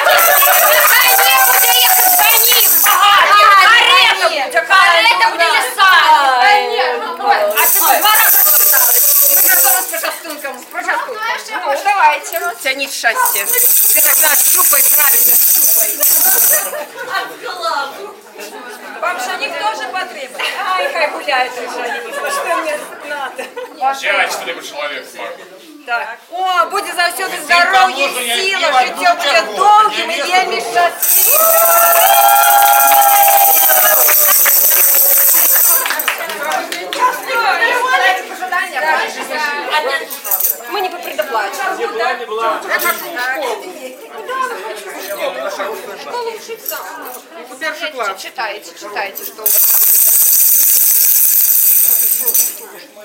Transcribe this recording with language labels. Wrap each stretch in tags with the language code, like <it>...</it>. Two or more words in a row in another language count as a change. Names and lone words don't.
<uk>Карета буде лісами. А це два рази сказали. Ми готові з почастунком. Ну, давайте. Тяніть щастя. Ти так нас щупай, правильно, щупай. Вам жених тоже потрібен?</uk> <ru>Ай, хай гуляет жених. Что мне надо? Счастливый человек. Так. О,</ru> <uk>буде завсюди здоров'я і сила, життя буде довгим і вельми щасливим.</uk> <ru>Мы не по предоплате. Читайте, что у вас там.</ru>